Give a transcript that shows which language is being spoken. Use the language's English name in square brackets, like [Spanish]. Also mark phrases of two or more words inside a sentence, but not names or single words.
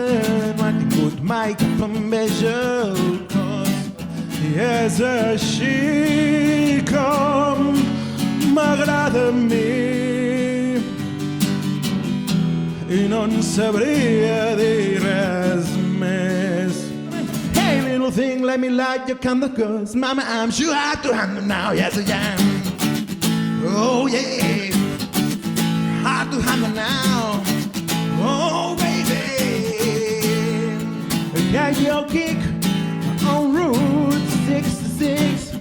[Catalan] No ha tingut mai cap enveja al cos, i és així com m'agrada a mi. I no en sabria dir res més. [English] Hey little thing, let me light your candle, cause mama I'm sure hard to handle now, yes I am. Oh yeah, hard to handle now. Oh baby, got your kick on Route 66.